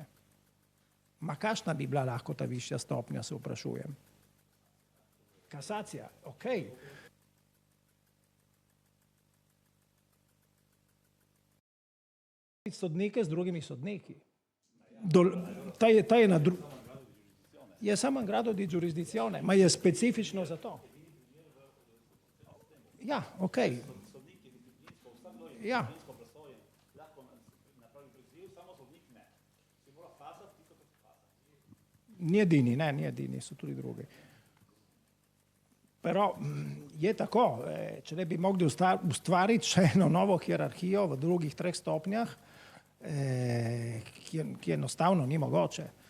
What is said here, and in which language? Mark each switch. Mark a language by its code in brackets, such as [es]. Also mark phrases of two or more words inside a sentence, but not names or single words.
[sl] Ma kakšna bi bila lahko ta višja stopnja, se vprašujem. Kasacija, okej. Sodnike z drugimi sodniki. Ta je na je samo [it] grado di giurisdizione, [sl] ma je specifično za to. Ja, okej. Ja. Ni edini, so tudi drugi. Però je tako, če ne bi mogli ustvariti še eno novo hierarhijo v drugih 3 stopnjah, ki enostavno ni mogoče.